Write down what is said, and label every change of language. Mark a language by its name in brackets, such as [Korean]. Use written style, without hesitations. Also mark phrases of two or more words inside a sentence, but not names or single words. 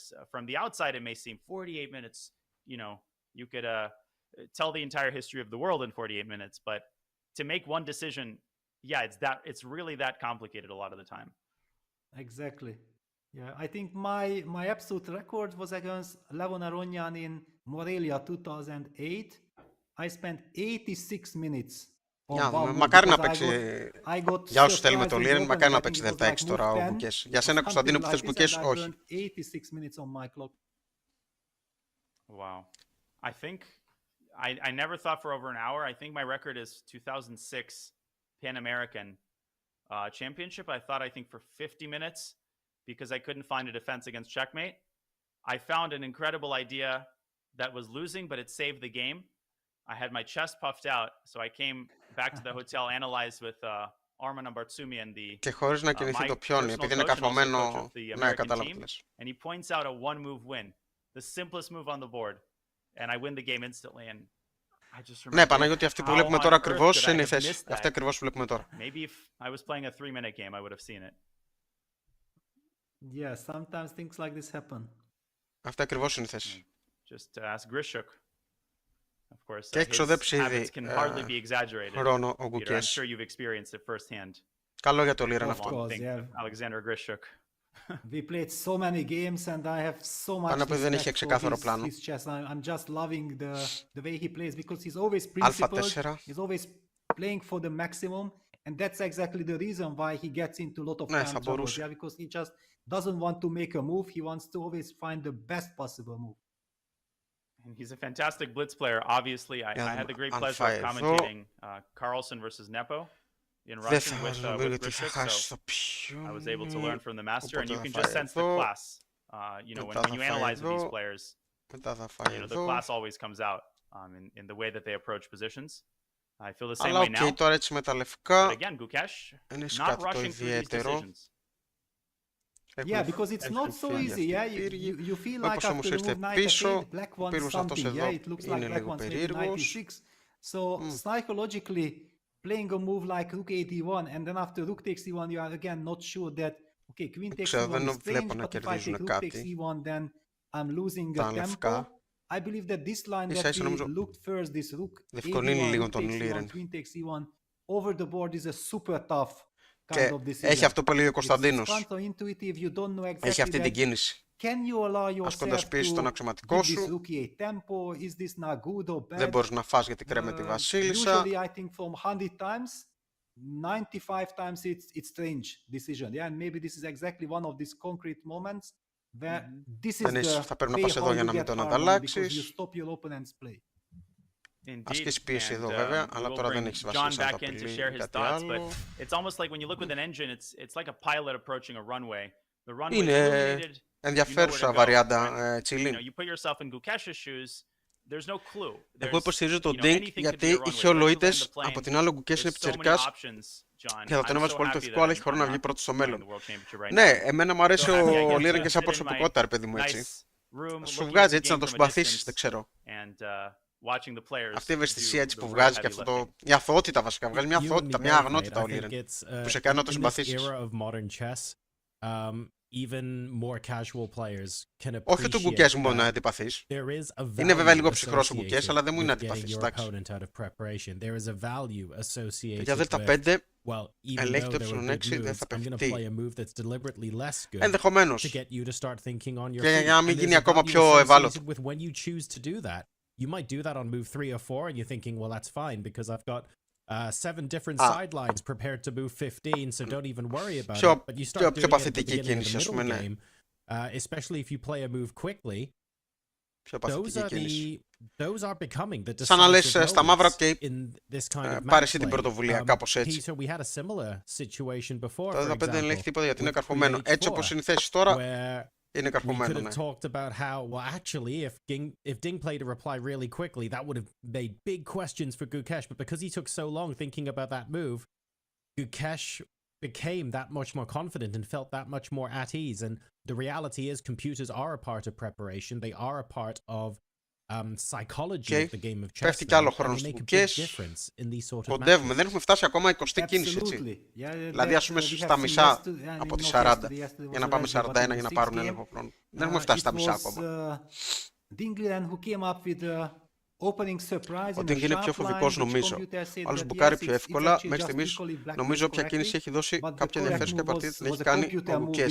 [English] From the outside, it may seem 48 minutes, you know, you could tell the entire history of the world in 48 minutes, but to make one decision, yeah, it's really that complicated a lot of the time. Exactly. Yeah, I think my absolute record was against Levon Aronyan in Morelia 2008. I spent 86 minutes. [Greek] Μακάρι να παίξει, για όσους θέλουμε το Liren, μακάρι να παίξει δελτα 6 τώρα ο Gukesh. Για σένα, Κωνσταντίνο, που θες Gukesh, όχι. [English] Wow. I think, I never thought for over an hour. I think my record is 2006 Pan American Championship. I think for 50 minutes, because I couldn't find a defense against checkmate. I found an incredible idea that was losing, but it saved the game. I had my chest puffed out, so I came back to the hotel, analyzed with Arman Ambartsumi and the [Greek] και χωρίς να κινηθεί το πιόνι, επειδή είναι καρφωμένο, ναι, κατάλαβα τι λες. [English] And he points out a one-move win, the simplest move on the board, and I win the game instantly. And I just remember. [Greek] Ναι, Παναγιώτη, αυτή που βλέπουμε τώρα ακριβώς είναι η θέση. Αυτή ακριβώς που βλέπουμε τώρα. [English] Maybe if I was playing a 3-minute game, I would have seen it. Yeah, sometimes things like this happen. [Greek] Αυτή ακριβώς είναι η θέση. [English] Just ask Grishuk. Of course, [Greek] και εξοδέψει ήδη χρόνο ο Gukesh. Καλό για το Liren αυτό. [English] Alexander Grishuk. We played so many games and I have so much [Greek] respect δεν είχε ξεκάθαρο πλάνο. [English] I'm just loving the way he plays because he's always principled. He's always playing for the maximum And that's exactly the reason why he gets into a lot of [Greek] Ναι, [English] time [Greek] θα [English] troubles, [Greek] μπορούσε. [English] yeah, because he just doesn't want to make a move. He wants to always find the best possible move. And he's a fantastic blitz player. Obviously, I had the great [Greek] αν [English] pleasure [Greek] φάει [English] of [Greek] εδώ, [English] commentating Carlsen versus Nepo in [Greek] δεν [English] Russian [Greek] θα [English] with [Greek] νομίζω ότι θα [English] Grichuk, [Greek] χάσει [English] so [Greek] το πιόν. [English] I was able to learn from the master, and [Greek] Οπότε [English] you [Greek] θα [English] can [Greek] φάει [English] just sense the [Greek] εδώ, [English] class. You know, [Greek] μετά [English] when [Greek] θα [English] you [Greek] φάει [English] analyze with these [Greek] εδώ, [English] players, [Greek] μετά θα [English] you [Greek] φάει [English] know, the [Greek] εδώ. [English] class always comes out in the way that they approach positions. I feel the same [Greek] Αλλά [English] way now. [Greek] οκ, τώρα έτσι με τα [English] But [Greek] λευκά [English] again, Gukesh, [Greek] είναι [English] not [Greek] κάτι το [English] rushing through these [Greek] ιδιαίτερο. [English] decisions. Yeah, because it's not so easy. Yeah, you feel like [Greek] Όπως όμως [English] after the [Greek] ήρθε [English] move knight [Greek] πίσω, [English] f8, black [Greek] ο [English] wants [Greek] πύργος αυτός [English] something. [Greek] εδώ [English] Yeah, it looks like [Greek] είναι [English] black [Greek] λίγο [English] wants maybe knight [Greek] περίεργος. [English] e6. So psychologically, playing a move like rook a1 and then after rook takes e1, you are again not sure that okay, queen takes [Greek] Ξέρω, [English] e1 [Greek] δεν [English] is strange, [Greek] βλέπω να [English] but if I take [Greek] κερδίζουν [English] rook takes [Greek] κάτι. [English] e1, then I'm losing [Greek] Τα [English] the tempo. [Greek] λευκά. [English] I believe that this line [Greek] Ίσα [English] that [Greek] ίσα [English] we [Greek] νομίζω [English] looked first, this rook [Greek] διευκολύνει [English] a1, [Greek] λίγο [English] rook [Greek] τον [English] takes e1, [Greek] Liren. [English] queen takes e1 over the board is a super tough kind [Greek] Και [English] of decision. [Greek] έχει αυτό που έλεγε ο [English] It's [Greek] Κωνσταντίνος. [English] counterintuitive, you don't know [Greek] Έχει [English] exactly [Greek] αυτή την [English] that. [Greek] κίνηση. [English] Can you allow [Greek] Ασκώντας [English] yourself [Greek] πίεση στον [English] to [Greek] αξιωματικό [English] give this [Greek] σου, [English] rookie a tempo? Is this not good or bad? [Greek] δεν μπορείς να φας γιατί κρέμεται τη βασίλισσα. [English] Usually, I think from 100 times, 95 times it's strange decision. Yeah, and maybe this is exactly one of these concrete moments where this is the [Greek] Θα πρέπει να [English] way [Greek] πας εδώ [English] how [Greek] για [English] you [Greek] να μην [English] get [Greek] τον [English] harmony because you [Greek] ανταλλάξεις. [English] stop your opponent's play. Indeed, [Greek] Ασκείς πίεση εδώ [English] and [Greek] βέβαια, [English] we [Greek] αλλά [English] will [Greek] τώρα δεν [English] bring [Greek] έχεις [English] John [Greek] βασίλισσα να [English] back [Greek] τα [English] in to [Greek] απειλεί [English] share his [Greek] κάτι [English] thoughts, but [Greek] άλλο. [English] it's almost like when you look with an engine, it's like a pilot approaching a runway. The runway is [Greek] Είναι [English] illuminated. [Greek] ενδιαφέρουσα [English] You know where to go, [Greek] βαριάντα [English] right? You [Greek] τσιλίν. [English] know, you put yourself in Gukesh's shoes. There's no clue. [Greek] Εγώ υποστηρίζω τον [English] you know, [Greek] Ding [English] anything could be a [Greek] γιατί [English] runway. [Greek] είχε [English] Especially when [Greek] ολοίτες, [English] the [Greek] από [English] plane, [Greek] την άλλη ο Gukesh είναι [English] there's so many [Greek] πιτσιρικάς [English] options, John. [Greek] και θα τον [English] I'm [Greek] έβαζε [English] so [Greek] πολύ το [English] happy [Greek] ηθικό, [English] that [Greek] αλλά έχει [English] I'm [Greek] χρόνο να [English] not [Greek] βγει πρώτος στο [English] playing [Greek] μέλλον. [English] the World Championship right [Greek] Ναι, [English] now. [Greek] εμένα μου αρέσει [English] So happy I [Greek] ο [English] get to [Greek] Liren και σαν [English] sit in my [Greek] προσωπικότητα, ρε παιδί μου, έτσι. [English] nice room, [Greek] Σου [English] looking at [Greek] βγάζει [English] the [Greek] έτσι να [English] game [Greek] τον [English] from a [Greek] συμπαθήσεις, [English] distance [Greek] δεν ξέρω. [English] and watching the players [Greek] Αυτή η ευαισθησία έτσι [English] do [Greek] που [English] the real [Greek] βγάζει και [English] heavy [Greek] αυτό [English] lifting. [Greek] το. Η αθωότητα βασικά. Βγάζει μια [English] You and me [Greek] αθωότητα, μια [English] both, mate. [Greek] αγνότητα [English] I [Greek] ο [English] think [Greek] Liren. [English] it's, [Greek] Που σε κάνει να τον [English] in this [Greek] συμπαθήσεις. [English] era of modern chess, even more casual players can [Greek] Όχι του [English] appreciate [Greek] Gukesh μόνο να [English] that [Greek] αντιπαθείς. [English] there is a [Greek] Είναι βέβαια [English] value [Greek] λίγο ψυχρός ο Gukesh, [English] associated [Greek] αλλά δεν μου είναι [English] with getting [Greek] αντιπαθής, [English] your [Greek] εντάξει. [English] opponent out of preparation. There is a value associated [Greek] Για δέλτα [English] with, [Greek] 5, [English] well, even [Greek] ελέγχει [English] though [Greek] το [English] there were [Greek] ε6, [English] good [Greek] δεν [English] moves, [Greek] θα [English] I'm going to [Greek] παιχτεί. [English] play a move that's deliberately less good to [Greek] Ενδεχομένως. [English] get you to start thinking on your [Greek] Και [English] feet. [Greek] για να μην [English] And [Greek] γίνει [English] there's a [Greek] ακόμα [English] value [Greek] πιο ευάλωτο. [English] associated with when you choose to do that. You might do that on move 3 or 4 and you're thinking, well, that's fine because I've got 7 different sidelines prepared to move 15, so don't even worry about it. But you start doing it at the [Greek] παθητική [English] beginning of [Greek] κίνηση, [English] the [Greek] ας [English] middle [Greek] πούμε, ναι. [English] game, especially if you play a move quickly. [Greek] Πιο παθητική κίνηση. [English] Those are becoming the [Greek] Σαν να λες [English] decisive [Greek] στα μαύρα, [English] moments [Greek] ok, [English] in this kind of [Greek] πάρε [English] match [Greek] εσύ την [English] play. [Greek] πρωτοβουλία, κάπως έτσι. [English] Peter, we had a similar situation before, [Greek] Το [English] for [Greek] 15 δεν ελέγχει [English] example, [Greek] τίποτα γιατί είναι [English] with [Greek] καρφωμένο. [English] queen [Greek] Έτσι [English] h4, [Greek] όπως είναι η θέση τώρα, [English] where [Greek] είναι [English] we could [Greek] καρφωμένο, [English] have [Greek] ναι. [English] talked about how, well, actually, if Ding played a reply really quickly, that would have made big questions for Gukesh. But because he took so long thinking about that move, Gukesh became that much more confident and felt that much more at ease. And the reality is, computers are a part of preparation. They are a part of psychology of the game of chess. [Greek] Πέφτει κι άλλο [English] And [Greek] χρόνος [English] they [Greek] του [English] make a big [Greek] Gukesh. [English] difference in these sort of [Greek] Κοντεύουμε, [English] matches. [Greek] δεν έχουμε φτάσει ακόμα 20η κίνηση, έτσι. Δηλαδή, ας πούμε, στα μισά από τις 40, για να πάμε 41 για να πάρουν έλεγχο χρόνο. Δεν έχουμε φτάσει στα μισά ακόμα. Ο Ding είναι πιο φοβικός, νομίζω. Ο άλλος μπουκάρει πιο εύκολα. Μέχρι στιγμής, νομίζω όποια κίνηση έχει δώσει κάποια ενδιαφέρουσα παρτίδα την έχει κάνει ο Gukesh.